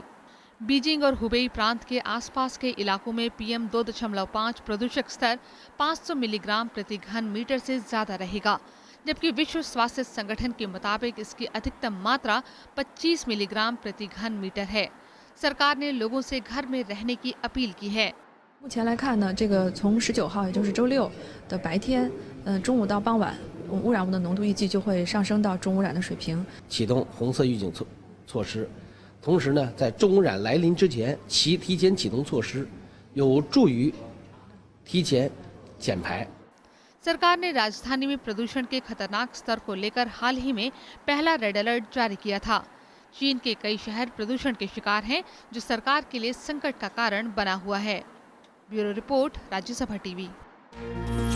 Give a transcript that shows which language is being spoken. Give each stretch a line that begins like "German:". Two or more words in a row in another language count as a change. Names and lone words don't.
Hindi: बीजिंग और हुबेई प्रांत के आसपास के इलाकों में PM 2.5 प्रदूषक स्तर 500 मिलीग्राम प्रति घन मीटर से ज्यादा रहेगा, जबकि विश्व स्वास्थ्य संगठन के मुताबिक इसकी अधिकतम मात्रा 25 मिलीग्राम प्रति घन मीटर है। सरकार ने लोगों से घर में रहने की अपील की है।
Chinese: 目前来看呢，这个从19号，也就是周六的白天，中午到傍晚，污染物的浓度预计就会上升到重污染的水平。启动红色预警措施，同时呢，在重污染来临之前，提前启动措施，有助于提前减排。
Hindi: सरकार ने राजधानी में प्रदूषण के खतरनाक स्तर को लेकर हाल ही में पहला रेड अलर्ट जारी किया था। चीन के कई शहर प्रदूषण के शिकार हैं, जो सरकार के लिए संकट का कारण बना हुआ है। ब्यूरो रिपोर्ट, राज्यसभा टीवी।